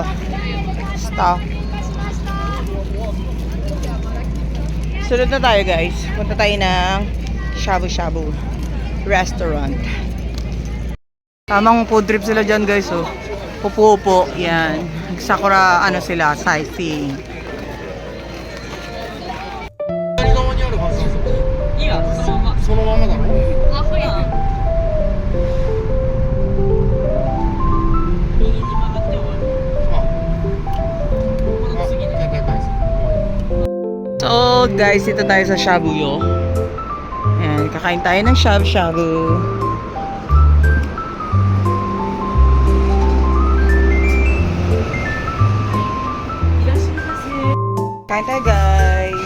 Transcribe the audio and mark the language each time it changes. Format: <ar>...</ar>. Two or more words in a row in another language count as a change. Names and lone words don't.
<tl>Stop. Sunod na tayo guys. Punta tayo ng Shabu Shabu restaurant. Tamang</tl> <en>food trip</en> <tl>sila dyan guys, oh. Pupo-upo, yan. Sakura, sila, sightseeing.</tl> <ja>左側にあるはず。いや、そのまま。そのままだろ。あ、ほや。右に曲がって終わる。この次ね。</ja> <en>So guys,</en> <tl>dito tayo sa Shabuyo. Ayan, kakain tayo ng shabu-shabu. Kain tayo guys.</tl>